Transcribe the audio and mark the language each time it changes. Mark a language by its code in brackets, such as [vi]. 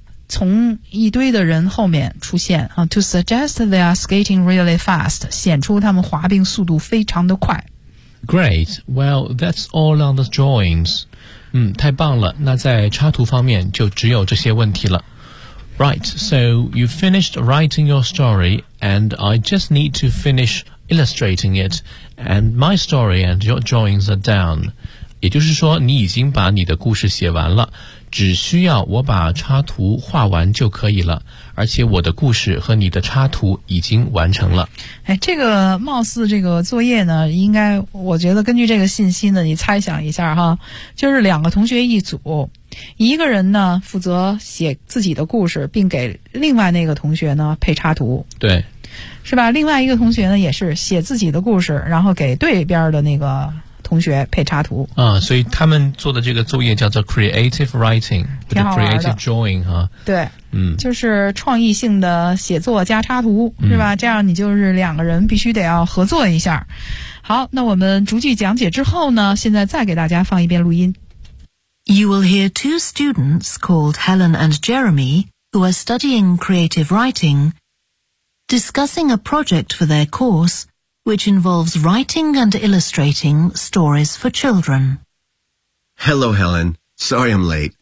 [zh] 从一堆的人后面出现啊 ， [en] to suggest they are skating really fast， [zh] 显出他们滑冰速度非常的快。 [en] Great. Well, that's all on the drawings. [zh] 嗯，太棒了。那在插图方面就只有这些问题了。 [en] Right. So you finished writing your story, and I just need to finish illustrating it. And my story and your drawings are done. [zh] 也就是说，你已经把你的故事写完了。只需要我把插图画完就可以了，而且我的故事和你的插图已经完成了。哎，这个貌似这个作业呢，应该我觉得根据这个信息呢，你猜想一下哈，就是两个同学一组，一个人呢负责写自己的故事，并给另外那个同学呢配插图。对。是吧，另外一个同学呢也是写自己的故事，然后给对边的那个同学配插图啊，所以他们做的这个作业叫做 creative writing，挺好玩的 [en] creative drawing 哈、啊、 [zh] 对，嗯，就是创意性的写作加插图，是吧、嗯、这样你就是两个人必须得要合作一下。好，那我们逐句讲解之后呢，现在再给大家放一遍录音。 [en] You will hear two students called Helen and Jeremy who are studying creative writingDiscussing a project for their course, which involves writing and illustrating stories for children. Hello, Helen. Sorry I'm late.